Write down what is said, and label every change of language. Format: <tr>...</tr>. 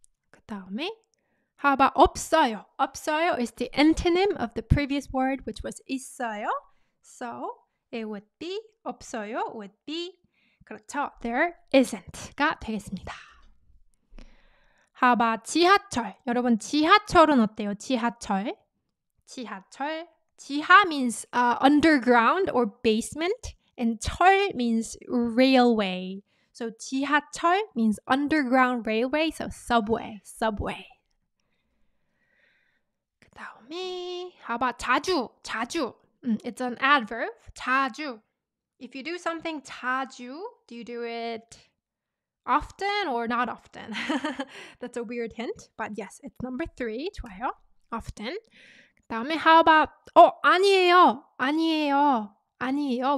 <ko>그 다음에</ko> <en>how about</en> <ko>없어요?</ko> <en>없어요 is the antonym of the previous word, which was 있어요. So it would be 없어요 would be 그렇죠. There isn't</en> <ko>가 되겠습니다.</ko> <en>How about 지하철?</en> <ko>여러분 지하철은 어때요? 지하철. 지하철.</ko> <en>지하 means underground or basement, and 철 means railway. So 지하철 means underground railway, so subway.</en> <ko>그 다음에</ko> <en>how about</en> <ko>자주?</ko> <en>자주. It's an adverb. 자주. If you do something 자주, do you do it often or not often? That's a weird hint, but yes, it's number 3.</en> <ko>좋아요. Often. 다음에</ko> <en>how about</en> <ko>아니에요. 아니에요. 아니에요.</ko>